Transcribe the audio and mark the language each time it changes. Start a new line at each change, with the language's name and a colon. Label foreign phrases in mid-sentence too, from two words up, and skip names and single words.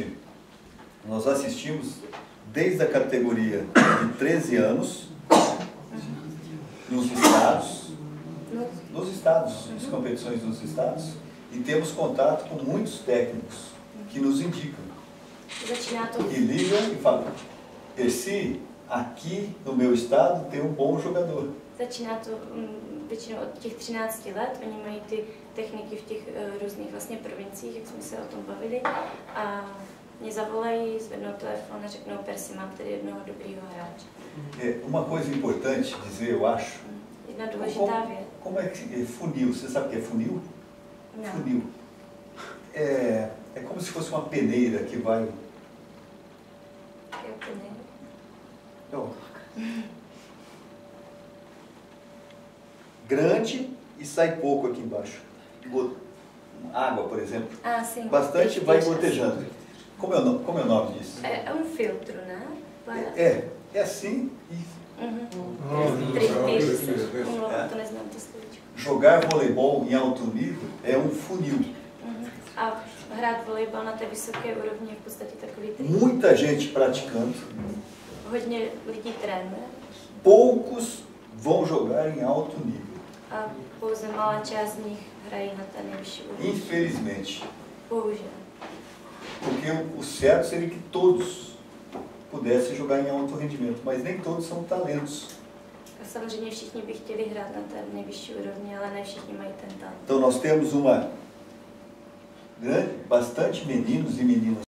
Portuguese: Nós assistimos desde a categoria de 13 anos nas competições dos estados, e temos contato com muitos técnicos que nos indicam. E ligam e falam, Percy, aqui no meu estado tem bom jogador.
Czech: Začíná to většinou od těch 13 let, oni mají ty techniky v těch různých vlastně provinciích, jak jsme se o tom bavili, a mě zavolají, zvednou telefon a řeknou, Percy, mám tady jednoho dobrýho hráče.
Portuguese: Uma coisa importante dizer, eu acho,
Czech: Jedna důležitá věc.
Portuguese: como é que é funil? Você sabe o que é funil? Não. Funil. É como se fosse uma peneira que vai... Je peneira? Então, grande e sai pouco aqui embaixo. Água, por exemplo. Ah, sim. Bastante vai gotejando. Como é o nome disso? É um filtro, né? É assim e...
Czech: To neznám to slovíčko.
Portuguese: Jogar voleibol em alto nível é um funil.
Czech: A hrát volejbal na té vysoké úrovni je v podstatě takový trik.
Portuguese: Muita gente praticando.
Czech: Hodně lidí trénuje.
Portuguese: Poucos vão jogar em alto nível.
Czech: A pouze malá část z nich hrají na té nejvyšší úrovni.
Portuguese: Infelizmente.
Czech: Bohužel.
Portuguese: Porque o certo seria que todos pudessem jogar em alto rendimento, mas nem todos são talentos.
Czech: Samozřejmě všichni by chtěli hrát na té nejvyšší úrovni, ale ne všichni mají ten talent.
Portuguese: Então nós temos bastante meninos e meninas